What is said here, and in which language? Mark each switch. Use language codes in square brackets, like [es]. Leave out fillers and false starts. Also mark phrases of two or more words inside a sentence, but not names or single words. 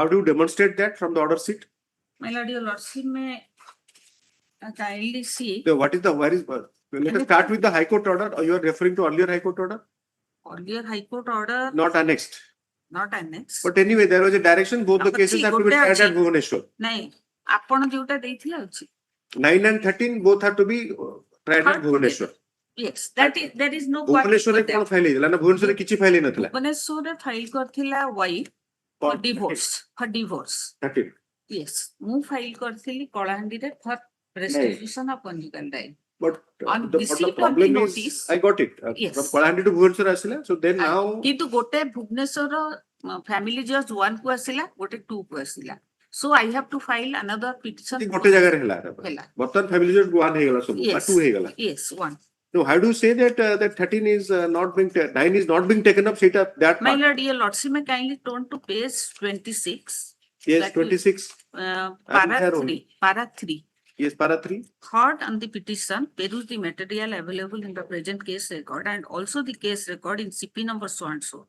[en] how do you demonstrate that from the order sheet? My lord, your lordship may kindly see. So what is the let us start with the High Court order, or you are referring to earlier High Court order? Earlier High Court order, Not annexed. not annexed. But anyway, there was a direction, both the But cases see, have to be [or] ଗୋଟେ [en] tried at [or] ଅଛି। [en] Bhubaneswar. [or] ନାଇଁ ଆପଣ ଯୋଉଟା ଦେଇଥିଲେ ଅଛି [en] 9 and 13 both have to be tried at Heard Bhubaneswar. yes, there is no Bhubaneswar there. [or] କଣ ଫାଇଲ ହେଇଥିଲା ନା ଭୁବନେଶ୍ୱରରେ କିଛି ଫାଇଲ ହେଇନଥିଲା ଭୁବନେଶ୍ୱରରେ ଫାଇଲ କରିଥିଲା [en] wife for divorce 13. yes [or] ମୁଁ ଫାଇଲ କରିଥିଲି କଳାହାଣ୍ଡିରେ [en] for restitution of conjugal right. But On the receipt of the problem is notice- I got it Yes. from Kalahandi to Bhubaneswar ଆସିଲା, so then now [or] କିନ୍ତୁ ଗୋଟେ ଭୁବନେଶ୍ୱର [en] family judge [or] 1 କୁ ଆସିଲା ଗୋଟେ 2 କୁ ଆସିଲା, [en] so I have to file another petition. [or] ଗୋଟେ ଜାଗାରେ ହେଲା ହେଲା। ବର୍ତ୍ତମାନ [en] family judge [or] 1 ହେଇଗଲା ସବୁ [en] Yes. [or] 2 ହେଇଗଲା. [en] Yes, 1. So how do you say that that 13 is not being 9 is not being taken up ସେଇଟା that My part? lord, your lordship may kindly turn to page 26. Yes, that will- 26. Para there 3. only. Para 3. Yes, para 3. Third on the petition, peruse the material available in the present case record and also the case record in CP number so and so.